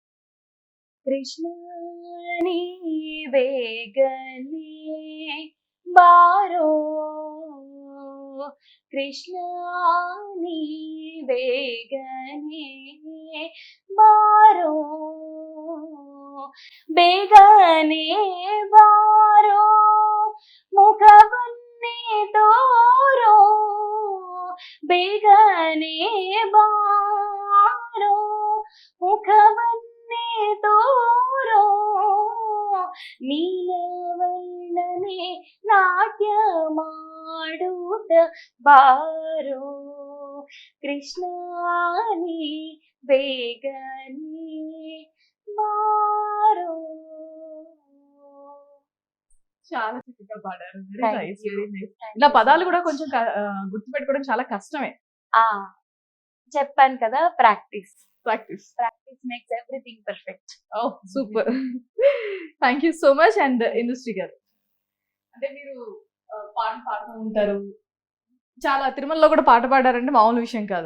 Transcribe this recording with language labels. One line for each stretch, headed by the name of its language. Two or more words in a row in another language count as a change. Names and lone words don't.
Kannada: ಕೃಷ್ಣಾನಿ ಬೇಗನಿ ಬಾರೋ ಕೃಷ್ಣಾನಿ ಬೇಗನಿ ಬಾರೋ ಬೇಗನೆ ಬಾರೋ ಮುಖವನ್ನೇ ತೋರೋ ಬೇಗನೆ ಬಾರೋ ಮುಖವನ್ನೇ ತೋರೋ ನೀಲವರ್ಣನೆ ನಾಟ್ಯ ಮಾಡುತ್ತ ಬಾರೋ ಕೃಷ್ಣಾನಿ ಬೇಗನೆ ಬಾರೋ.
Telugu: చాలా చక్కగా పాడారు.
English: Thank Very nice, you. very nice. Thank
Telugu: ఇలా
English: you
Telugu: పదాలు
English: so
Telugu: కూడా
English: much.
Telugu: కొంచెం గుర్తుపెట్టుకోవడం చాలా కష్టమే. ఆ చెప్పాను కదా, ప్రాక్టీస్
English: ప్రాక్టీస్. Makes everything perfect. Oh super. Thank you so much.
Telugu: అండ్ ఇండస్ట్రీ గారు, అంటే మీరు పాడుతూ ఉంటారు, చాలా తిరుమలలో కూడా పాట పాడారంటే మామూలు విషయం కాదు.